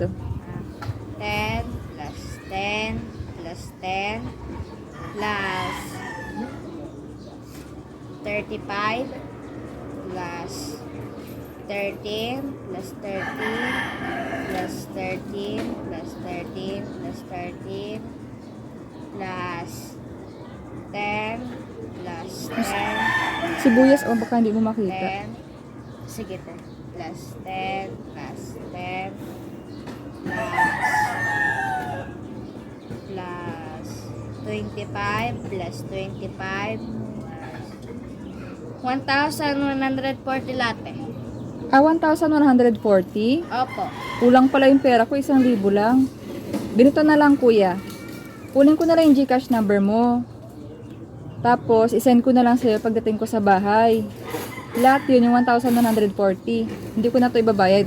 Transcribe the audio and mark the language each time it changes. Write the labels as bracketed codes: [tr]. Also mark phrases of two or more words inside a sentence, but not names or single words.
[en] 10 plus 10 plus 10 plus 35 plus 13 plus 13 plus 13 plus 13 plus 13 plus 10 plus 10 [tl] Sibuyas o baka hindi mo makita. 10. Sige, 10. [en] Plus 10 plus 10 plus 25 plus 25 1,140 latte. 1,140? [tl] Opo. Kulang pala yung pera ko, 1,000 lang. Ganito na lang kuya. Kunin ko na lang yung Gcash number mo. Tapos, isend ko na lang sa'yo pagdating ko sa bahay. Lahat yun, yung 1,140. Hindi ko na to ibabayad.